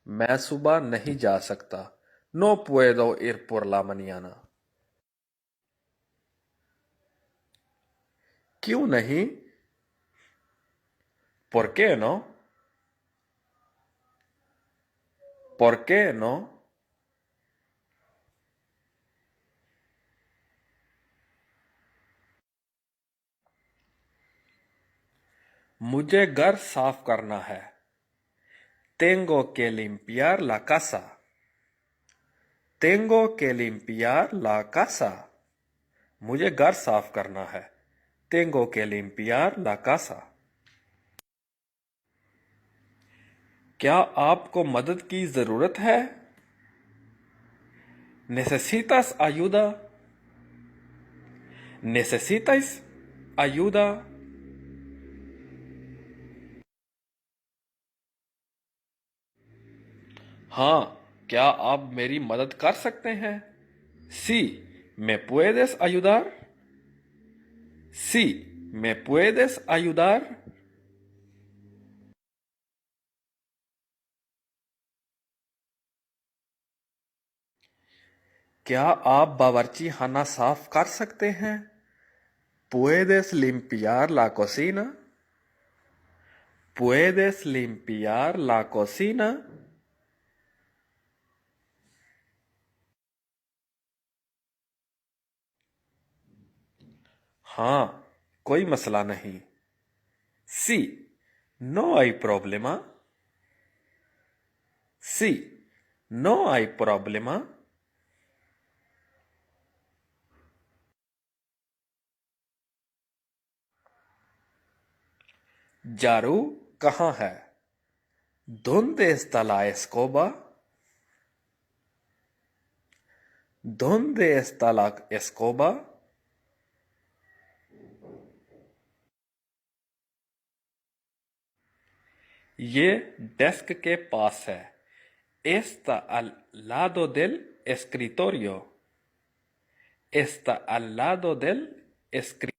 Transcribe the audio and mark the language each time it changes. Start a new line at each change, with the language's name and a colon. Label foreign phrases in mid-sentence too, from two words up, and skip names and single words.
Hindi: मैं सुबह नहीं जा सकता.
Spanish: No puedo ir por la mañana.
Hindi: क्यों नहीं?
Spanish: ¿Por qué no? ¿Por qué no?
Hindi: मुझे घर साफ करना है.
Spanish: Tengo que limpiar la casa. Tengo que limpiar la casa.
Hindi: मुझे घर साफ करना है.
Spanish: Tengo que limpiar la casa.
Hindi: क्या आपको मदद की जरूरत है?
Spanish: ¿Necesitas ayuda? ¿Necesitáis ayuda?
Hindi: हाँ, क्या आप मेरी मदद कर सकते हैं?
Spanish: Sí, ¿me puedes ayudar? Sí, ¿me puedes ayudar?
Hindi: क्या आप बावर्ची खाना साफ कर सकते हैं?
Spanish: ¿Puedes limpiar la cocina? ¿Puedes limpiar la cocina?
Hindi: हाँ, कोई मसला नहीं.
Spanish: Sí, no hay problema. Sí, no hay problema.
Hindi: जारू कहाँ है?
Spanish: ¿Dónde está la escoba? ¿Dónde está la escoba?
Hindi: ये डेस्क के पास है.
Spanish: Está al lado del escritorio. Está al lado del escritorio.